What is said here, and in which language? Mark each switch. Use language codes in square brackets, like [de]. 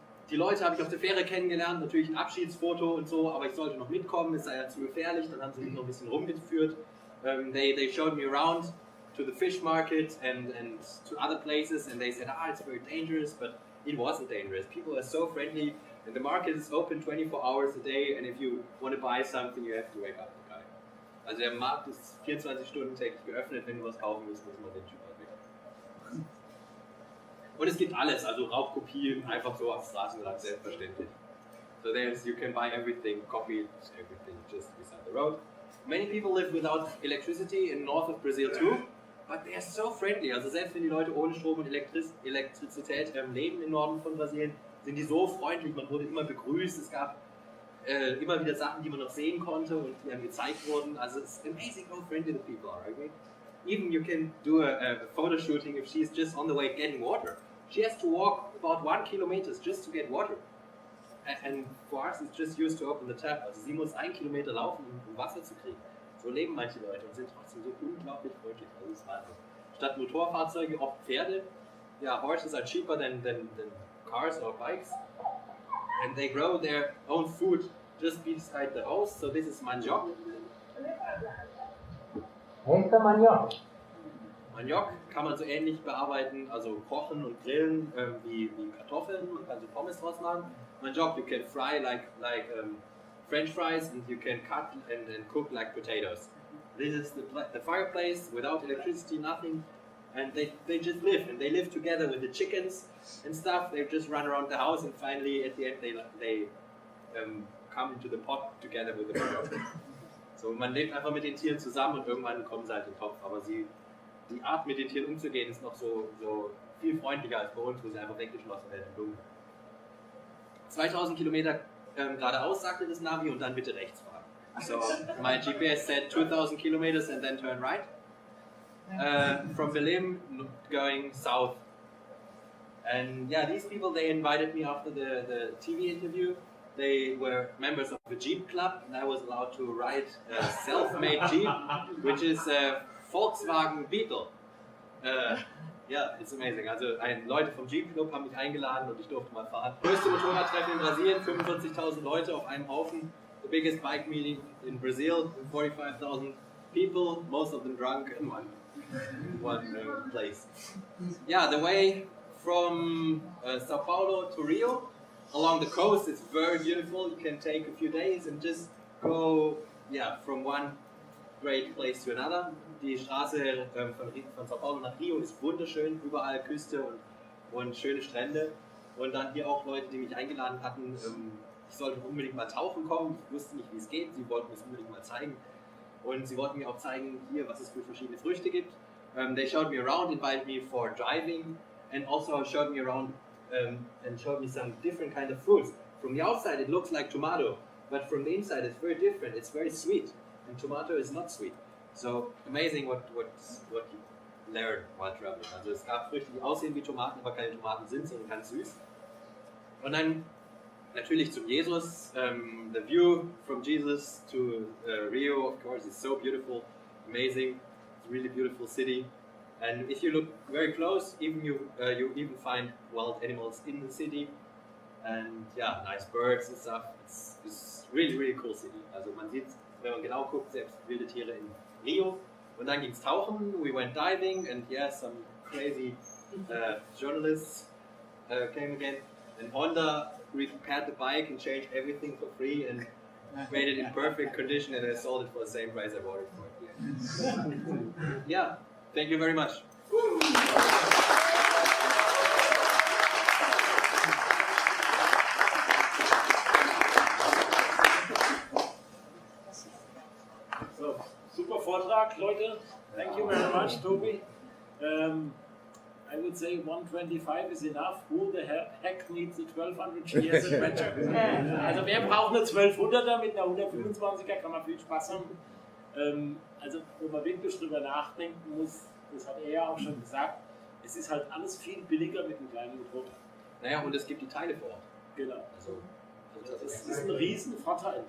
[de] Die Leute habe ich auf der Fähre kennengelernt, natürlich ein Abschiedsfoto und so, aber ich sollte noch mitkommen, es sei ja zu gefährlich, dann haben sie mich noch ein bisschen rumgeführt. [en] They showed me around to the fish market and to other places, and they said, it's very dangerous, but it wasn't dangerous. People are so friendly, and the market is open 24 hours a day, and if you want to buy something, you have to wake up the guy. [de] Also der Markt ist 24 Stunden täglich geöffnet, wenn du was kaufen willst, muss man den Typ halt wecken. Und es gibt alles, also Raubkopien, einfach so auf Straßenrand, selbstverständlich. [en] So you can buy everything, copy everything just beside the road. Many people live without electricity in north of Brazil too, but they are so friendly. [de] Also selbst wenn die Leute ohne Strom und Elektrizität leben im Norden von Brasilien, sind die so freundlich, man wurde immer begrüßt, es gab immer wieder Sachen, die man noch sehen konnte und die einem gezeigt wurden. [en] Also it's amazing how friendly the people are, right? Even you can do a photo shooting if she's just on the way getting water. She has to walk about 1 kilometer just to get water. And for us it's just used to open the tap. [de] Also sie muss 1 Kilometer laufen, um Wasser zu kriegen. So leben manche Leute und sind trotzdem so unglaublich freundlich. Also das ist Wahnsinn. Statt Motorfahrzeuge oft Pferde. [en] Yeah, horses are cheaper than cars or bikes. And they grow their own food just beside the house. So this is manioc. Manioc. [de] Maniok kann man so ähnlich bearbeiten, also kochen und grillen wie Kartoffeln, man kann so Pommes draus machen. [en] Maniok you can fry like French fries and you can cut and cook like potatoes. This is the fireplace without electricity, nothing, and they just live, and they live together with the chickens and stuff. They just run around the house and finally at the end they come into the pot together with the maniok. [de] So man lebt einfach mit den Tieren zusammen und irgendwann kommen sie halt in den Topf, aber die Art mit den Tieren umzugehen ist noch so viel freundlicher als bei uns, wo sie einfach weggeschlossen werden im Dunkeln. 2000 Kilometer geradeaus, sagte das Navi, und dann bitte rechts fahren. [en] So my GPS said 2000 kilometers and then turn right. From Berlin going south. And yeah, these people, they invited me after the TV interview. They were members of the Jeep Club, and I was allowed to ride a self-made Jeep, which is a Volkswagen Beetle. Yeah, it's amazing. [de] Also Leute vom Jeep Club haben mich eingeladen und ich durfte mal fahren. Größte Motorradtreffen in Brasilien, 45.000 Leute auf einem Haufen. [en] The biggest bike meeting in Brazil, 45,000 people, most of them drunk in one place. Yeah, the way from Sao Paulo to Rio, along the coast, it's very beautiful. You can take a few days and just go, from one great place to another. [de] Die Straße von Sao Paulo nach Rio ist wunderschön, überall Küste und schöne Strände. Und dann hier auch Leute, die mich eingeladen hatten, ich sollte unbedingt mal tauchen kommen. Ich wusste nicht, wie es geht. Sie wollten es unbedingt mal zeigen. Und sie wollten mir auch zeigen, hier, was es für verschiedene Früchte gibt. [en] They showed me around, invited me for driving, and also showed me around and showed me some different kind of fruits. From the outside, it looks like tomato, but from the inside it's very different. It's very sweet, and tomato is not sweet. So amazing what you learn while traveling. [de] Also es gab Früchte, die aussehen wie Tomaten, aber keine Tomaten sind, sondern ganz süß. Und dann natürlich zum Jesus. [en] The view from Jesus to Rio, of course, is so beautiful, amazing. It's a really beautiful city. And if you look very close, even you even find wild animals in the city. And yeah, nice birds and stuff. It's really, really cool city. [de] Also man sieht, wenn man genau guckt, selbst wilde Tiere in Rio. Und dann ging's tauchen, [en] we went diving, and yeah, some crazy journalists came again. And Honda repaired the bike and changed everything for free and made it in perfect condition, and I sold it for the same price I bought it for. Yeah, thank you very much. [de] So, super Vortrag, Leute. [en] Thank you very much, Tobi. I would say 125 is enough. Who the heck needs a 1200 years adventure? [de] Also wer braucht eine 1200er mit einer 125er, kann man viel Spaß haben. Also wo man wirklich drüber nachdenken muss, das hat er ja auch schon gesagt, es ist halt alles viel billiger mit einem kleinen Motorrad. Naja, und es gibt die Teile vor Ort. Genau. Also das ist ein Riesenvorteil.